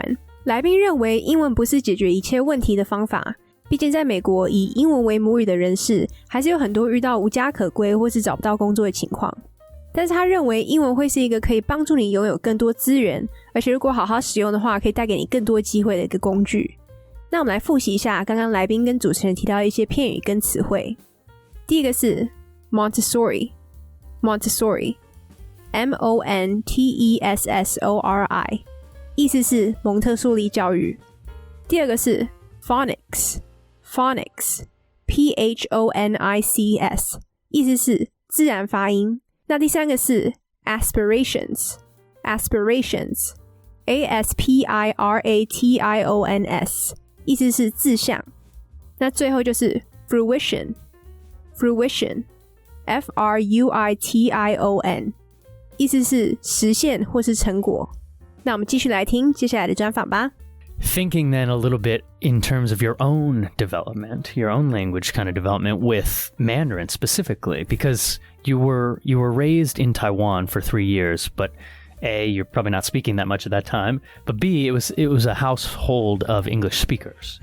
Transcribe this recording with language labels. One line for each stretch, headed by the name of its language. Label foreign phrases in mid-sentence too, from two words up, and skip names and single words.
Chinese: 来宾认为英文不是解决一切问题的方法，毕竟在美国以英文为母语的人士还是有很多遇到无家可归或是找不到工作的情况，但是他认为英文会是一个可以帮助你拥有更多资源，而且如果好好使用的话可以带给你更多机会的一个工具。那我们来复习一下刚刚来宾跟主持人提到的一些片语跟词汇。第一个是 Montessori M-O-N-T-E-S-S-O-R-I 意思是蒙特梭利教育。第二个是 phonics P-H-O-N-I-C-S 意思是自然发音。那第三个是
English: aspirations aspirations aspirations
Chinese: 意思是志向。那最后就是
English: fruition fruition fruition
Chinese: 意思是实现或是成果。那我们继续来听接下来的专访吧。
English: Thinking then a little bit in terms of your own development, your own language kind of development with Mandarin specifically, because you were raised in Taiwan for 3 years, but A, you're probably not speaking that much at that time, but B, it was a household of English speakers.